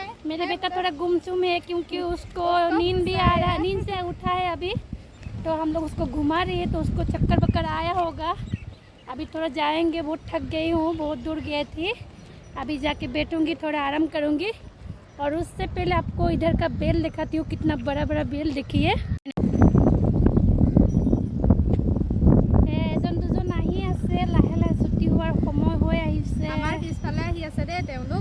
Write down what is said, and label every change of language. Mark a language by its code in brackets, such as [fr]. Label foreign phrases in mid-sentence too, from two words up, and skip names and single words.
[hi] मेरा बेटा थोड़ा गुमसुम है क्योंकि उसको नींद भी आ रहा है नींद से उठा है अभी तो हम लोग उसको घुमा रहे हैं तो उसको चक्कर बक्कर आया होगा अभी थोड़ा जाएंगे बहुत थक गई हूँ बहुत दूर गई थी अभी जाके बैठूंगी थोड़ा आराम करूंगी और उससे पहले आपको इधर का बेल दिखाती हूँ कितना बड़ा बड़ा बेल देखिए [as] এজন দুজন আহি আছে লাহে লাহে ছুটি হোৱাৰ সময় হৈ আহিছে আমাৰ পিছফালে আহি আছে দেই তেওঁলোক